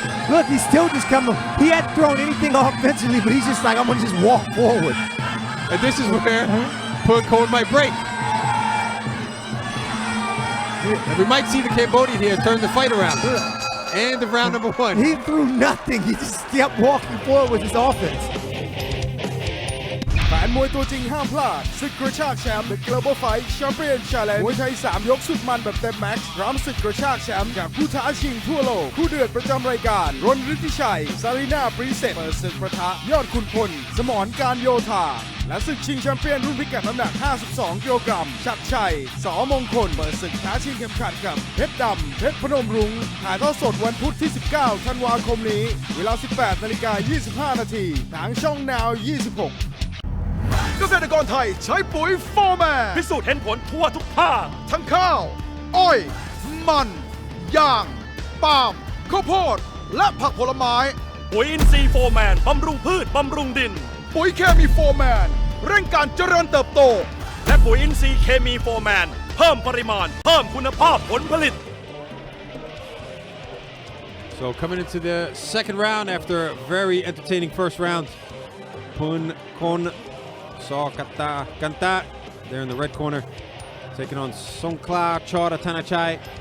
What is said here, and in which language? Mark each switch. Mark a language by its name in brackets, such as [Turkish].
[English] Look, he's still just coming. He hadn't thrown anything offensively, but he's just like, I'm going to just walk forward. And this is where Poon Khon might break. And we might see the Cambodian here turn the fight around. And the round number one. He threw nothing. He just kept walking forward with his offense. [Thai] แฟนมวยตัวจริงห้ามพลาดศึกกระชากแชมป์ The Global Fight Champion Challenge มวยไทย3 ยกสุดมันแบบเต็มแม็กซ์พร้อมศึกกระชากแชมป์จากผู้ท้าชิงทั่วโลกคู่เดือดประจำรายการรณฤทธิชัยซารีนาปรีเซตเปิดศึกประทะยอดขุนพลสมรการโยธา และศึกชิงแชมเปี้ยนรุ่นพิกัดน้ำหนัก52กิโลกรัมชัดชัยสมงคลเปิดศึกท้าชิงเข็มขัดกับเพชรดำเพชรพนมรุ้งถ่ายทอดสดวันพุธที่19ธันวาคมนี้เวลา 18:25 นาทีทางช่อง Now 26เกษตรกรไทยใช้ปุ๋ยโฟร์แมน พิสูจน์เห็นผลทั่วทุกภาค ทั้งข้าว อ้อย มันยางปาล์มข้าวโพดและผักผลไม้ ปุ๋ยอินทรีย์โฟร์แมนบำรุงพืชบำรุงดิน ปุ๋ยเคมีโฟร์แมนเร่งการเจริญเติบโต และปุ๋ยอินทรีย์เคมีโฟร์แมนเพิ่มปริมาณเพิ่มคุณภาพผลผลิต [English] So coming into the second round after a very entertaining first round, Poon Khon Saw Kanta there in the red corner, taking on Songkla Chora Tanachai.